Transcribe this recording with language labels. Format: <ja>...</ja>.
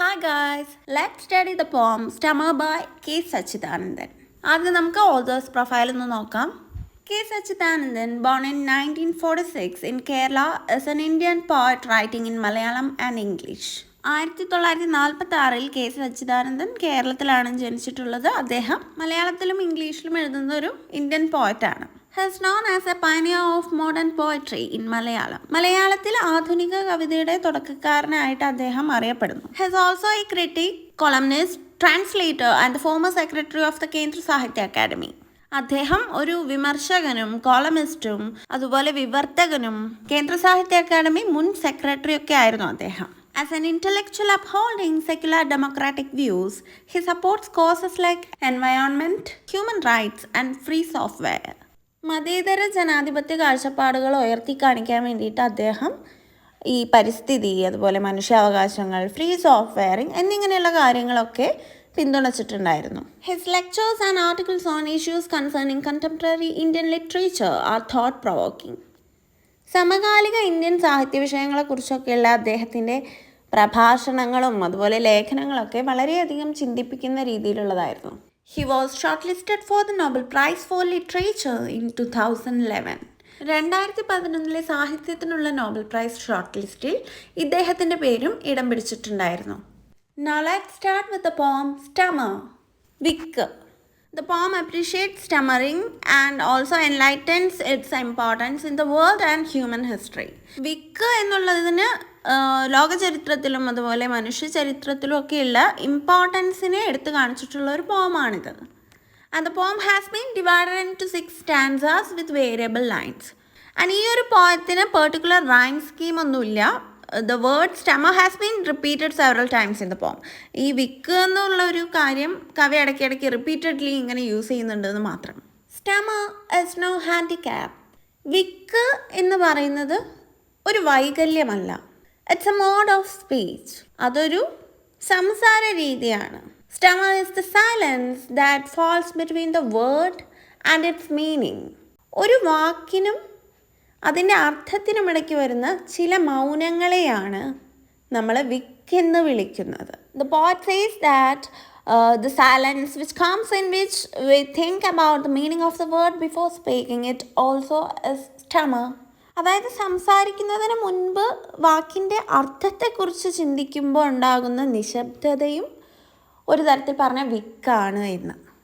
<en>guys, let's study the poem Stammer by K. Sachidanandan.</en> <ml>ആദ്യം നമുക്ക് authors profile ഒന്ന് നോക്കാം.</ml> <en>K. Sachidanandan, born in 1946 in Kerala, is an Indian poet writing in Malayalam and English.</en> <ml>1946 K Sachidanandan കേരളത്തിലാണ് ജനിച്ചിട്ടുള്ളത്. അദ്ദേഹം മലയാളത്തിലും ഇംഗ്ലീഷിലും എഴുതുന്ന ഒരു Indian പോയറ്റാണ്.</ml> <en>He is known as a pioneer of modern poetry in Malayalam.</en> <ml>മലയാളത്തിൽ ആധുനിക കവിതയുടെ തുടക്കക്കാരനായിട്ട് അദ്ദേഹം അറിയപ്പെടുന്നു.</ml> <en>He is also a critic, columnist, translator and the former secretary of the Kendra Sahitya Academy.</en> <ml>അദ്ദേഹം ഒരു വിമർശകനും കോളമിസ്റ്റും അതുപോലെ വിവർത്തകനും കേന്ദ്ര സാഹിത്യ അക്കാദമി മുൻ സെക്രട്ടറി ഒക്കെ ആയിരുന്നു അദ്ദേഹം.</ml> <en>As an intellectual upholding secular democratic views, he supports causes like environment, human rights and free software.</en> <ml>മതേതര ജനാധിപത്യ കാഴ്ചപ്പാടുകൾ ഉയർത്തി കാണിക്കാൻ വേണ്ടിയിട്ട് അദ്ദേഹം ഈ പരിസ്ഥിതി, അതുപോലെ മനുഷ്യാവകാശങ്ങൾ, ഫ്രീ സോഫ്റ്റ്വെയറിംഗ് എന്നിങ്ങനെയുള്ള കാര്യങ്ങളൊക്കെ പിന്തുണച്ചിട്ടുണ്ടായിരുന്നു.</ml> <en>His lectures and articles on issues concerning contemporary Indian literature are thought provoking.</en> <ml>സമകാലിക ഇന്ത്യൻ സാഹിത്യ വിഷയങ്ങളെക്കുറിച്ചൊക്കെയുള്ള അദ്ദേഹത്തിൻ്റെ പ്രഭാഷണങ്ങളും അതുപോലെ ലേഖനങ്ങളൊക്കെ വളരെയധികം ചിന്തിപ്പിക്കുന്ന രീതിയിലുള്ളതായിരുന്നു.</ml> <en>He was shortlisted for the Nobel Prize for Literature in 2011.</en> <ml>2011 സാഹിത്യത്തിനുള്ള നോബൽ പ്രൈസ് ഷോർട്ട് ലിസ്റ്റിൽ ഇദ്ദേഹത്തിൻ്റെ പേരും ഇടം പിടിച്ചിട്ടുണ്ടായിരുന്നു.</ml> <en>Now let's start with the poem Stammer. വിക്ക്. The poem appreciates stammering and also enlightens its importance in the world and human history.</en> <ml>വിക്ക് എന്നുള്ളതിന് ലോകചരിത്രത്തിലും അതുപോലെ മനുഷ്യ ചരിത്രത്തിലും ഒക്കെയുള്ള ഇമ്പോർട്ടൻസിനെ എടുത്തു കാണിച്ചിട്ടുള്ള ഒരു പോമാണിത്.</ml> <en>And the poem has been divided into 6 stanzas with variable lines.</en> <ml>And ഈ ഒരു പോയത്തിന് particular rhyme scheme ഒന്നുമില്ല.</ml> <en>The word stammer has been repeated several times in the poem.</en> <ml>ഈ വിക്ക് എന്നുള്ള ഒരു കാര്യം കവി ഇടയ്ക്കിടയ്ക്ക് റിപ്പീറ്റഡ്ലി ഇങ്ങനെ യൂസ് ചെയ്യുന്നുണ്ടെന്ന് മാത്രം.</ml> <en>Stammer is no handicap.</en> <ml>വിക്ക് എന്ന് പറയുന്നത് ഒരു വൈകല്യമല്ല.</ml> <en>It's a mode of speech.</en> <ml>അതൊരു സംസാര രീതിയാണ്.</ml> <en>Stammer is the silence that falls between the word and its meaning.</en> <ml>ഒരു വാക്കിനും അതിൻ്റെ അർത്ഥത്തിനുമിടയ്ക്ക് വരുന്ന ചില മൗനങ്ങളെയാണ് നമ്മൾ വിക്കെന്ന് വിളിക്കുന്നത്.</ml> <en>The poet says that the silence which comes in which we think about the meaning of the word before speaking it also is stammer.</en> <ml>അതായത് സംസാരിക്കുന്നതിന് മുൻപ് വാക്കിൻ്റെ അർത്ഥത്തെക്കുറിച്ച് ചിന്തിക്കുമ്പോൾ ഉണ്ടാകുന്ന നിശബ്ദതയും ഒരു തരത്തിൽ പറഞ്ഞ വിക്കാണ് എന്ന്.</ml>